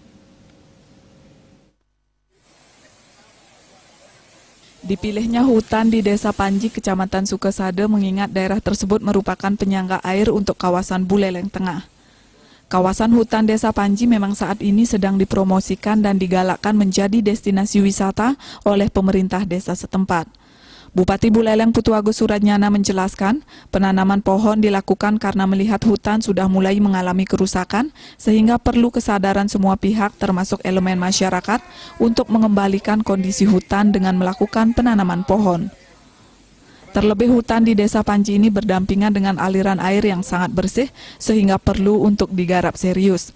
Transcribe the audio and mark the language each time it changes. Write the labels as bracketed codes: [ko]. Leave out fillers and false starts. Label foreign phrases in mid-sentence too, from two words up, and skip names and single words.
[id] Dipilihnya hutan di Desa Panji, Kecamatan Sukesada mengingat daerah tersebut merupakan penyangga air untuk kawasan Buleleng Tengah. Kawasan hutan Desa Panji memang saat ini sedang dipromosikan dan digalakkan menjadi destinasi wisata oleh pemerintah desa setempat. Bupati Buleleng Putu Agus Suratnyana menjelaskan, penanaman pohon dilakukan karena melihat hutan sudah mulai mengalami kerusakan, sehingga perlu kesadaran semua pihak termasuk elemen masyarakat untuk mengembalikan kondisi hutan dengan melakukan penanaman pohon. Terlebih hutan di Desa Panji ini berdampingan dengan aliran air yang sangat bersih sehingga perlu untuk digarap serius.